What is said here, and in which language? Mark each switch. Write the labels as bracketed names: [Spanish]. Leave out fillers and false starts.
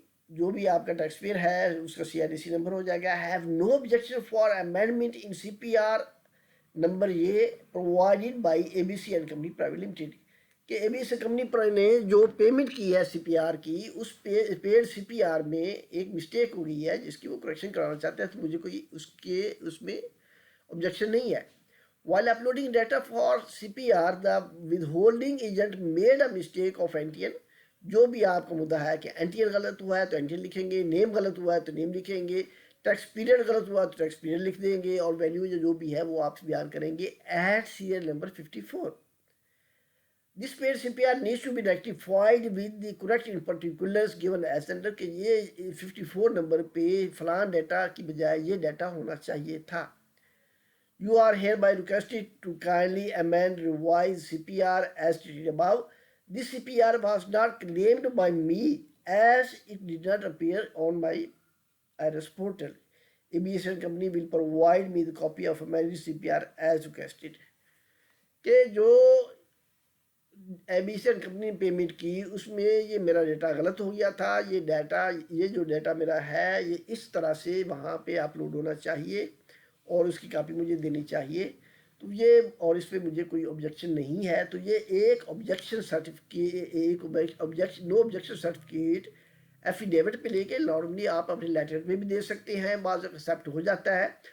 [Urdu] جو بھی آپ کا ٹیکس پیئر ہے اس کا C R D C number ہو جائے گا. [English] have no objection for amendment in C P R number یہ provided by A B C and company private limited, [Urdu] کہ اے بی سی کمپنی نے جو پیمنٹ کی ہے سی پی آر کی، اس پیڈ سی P R میں ایک مسٹیک ہو گئی ہے جس کی وہ کریکشن کرانا چاہتے ہیں. تو مجھے کوئی اس میں objection نہیں ہے. [English] While uploading data for CPR, the withholding agent made a mistake of NTN. [Urdu] جو بھی آپ کا مدعا ہے کہ NTN غلط ہوا ہے تو NTN لکھیں گے، نیم غلط ہوا ہے تو نیم لکھیں گے، ٹیکس پیریڈ غلط ہوا ہے تو ٹیکس پیریڈ لکھ دیں گے، اور ویلیو جو بھی ہے وہ آپ بیان کریں گے at serial number 54. [English] This paid CPR needs to be rectified with the correct particulars given as under [Urdu] کہ یہ 54 نمبر پہ فلاں ڈیٹا کی بجائے یہ ڈیٹا ہونا چاہیے تھا. [English] You are hereby requested to kindly amend revise CPR as stated above. This CPR was not claimed by me as it did not appear on my IRS portal. ABS company will provide me the copy of amended CPR as requested. [Urdu] کہ جو اے B C company نے payment کی اس میں یہ میرا data غلط ہو گیا تھا. یہ جو ڈیٹا میرا ہے یہ اس طرح سے وہاں پہ اپلوڈ ہونا چاہیے اور اس کی کاپی مجھے دینی چاہیے. تو یہ اور اس پہ مجھے کوئی آبجیکشن نہیں ہے. تو یہ ایک objection certificate, no objection certificate affidavit پہ لے کے نارملی آپ اپنے لیٹر پہ بھی دے سکتے ہیں، بعض ایکسیپٹ ہو جاتا ہے.